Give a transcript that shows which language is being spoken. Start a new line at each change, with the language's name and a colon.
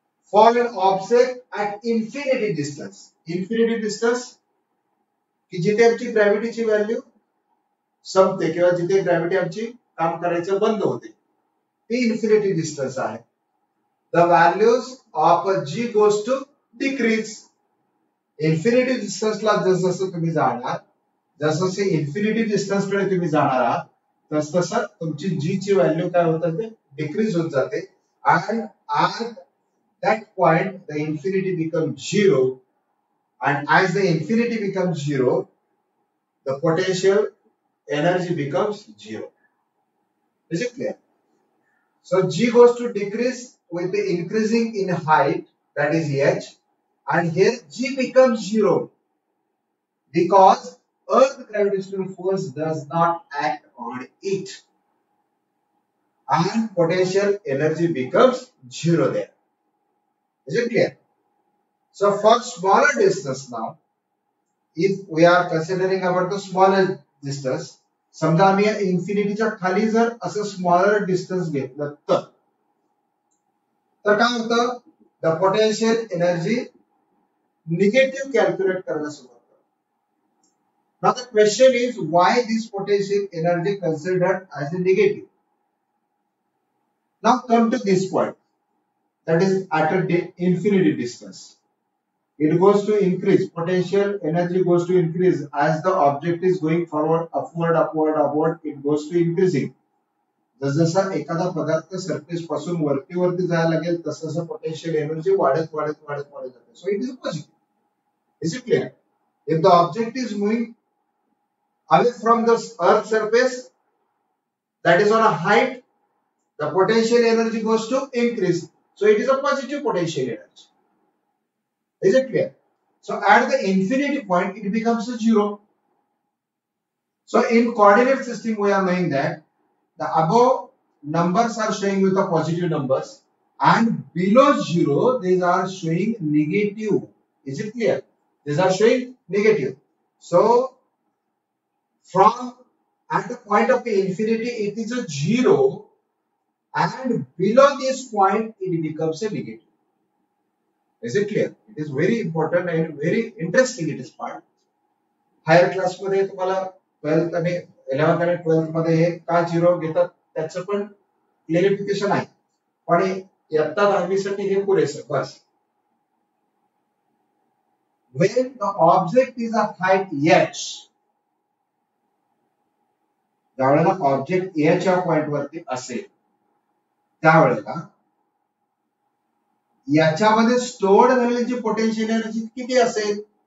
English: For an object at infinity distance
Marathi: की जिथे आमची ग्रॅव्हिटीची व्हॅल्यू संपते किंवा जिथे ग्रॅव्हिटी आमची काम करायचं बंद होते, ती इन्फिनिटी डिस्टन्स आहे.
English: The values of g goes to decrease.
Marathi: Infinity डिस्टन्सला जसं तुम्ही जाणार, जसं इन्फिनिटी डिस्टन्स कडे तुम्ही जाणार आहात, तसं तुमची जी ची व्हॅल्यू काय होत जाते, डिक्रीज होत जाते.
English: आणि at that point the infinity becomes zero, and as the infinity becomes zero the potential energy becomes zero. Is it clear? So g goes to decrease with the increasing in height, that is h, and here g becomes zero because earth gravitational force does not act on it, and potential energy becomes zero there. Is it clear? So for smaller distance
Marathi: now, if we are considering about the smaller distance, समजा आम्ही इन्फिनिटीच्या खाली जर असं smaller distance घेतलं तर काय होतं, the potential energy negative calculate करणं सुरू होतं.
English: Now the question is why this potential energy considered as a negative. Now come to this point, that is at a infinity distance. It goes to increase, potential energy goes to increase as the object is going forward, upward, it goes to increasing.
Marathi: जसं एखादा पदार्थ surface पासून वरती जायला लागेल तसं potential energy वाढत जाते.
English: So it is positive. Is it clear? If the object is moving away from the earth surface, that is on a height, the potential energy goes to increase. So it is a positive potential energy. Is it clear? So at the infinity point, it becomes a zero. So in coordinate system, we are knowing that the above numbers are showing with the positive numbers, and below zero, these are showing negative. Is it clear? These are showing negative. So from at the point of the infinity, it is a zero, and below this point, it becomes a negative. Is it clear? It is very important and very interesting. It is part.
Marathi: Higher class मध्ये तुम्हाला 12th आणि 11th आणि 12th मध्ये हे का zero घेतात त्याचं पण क्लिअरिफिकेशन आहे, पण इयत्ता 10वी साठी हे पुरेसं बस.
English: When the object is at height h,
Marathi: ज्यावेळेला ऑब्जेक्ट h या पॉइंट वरती असेल त्यावेळेला याच्यामध्ये स्टोअर्ड झालेली पोटेन्शियल एनर्जी किती असेल?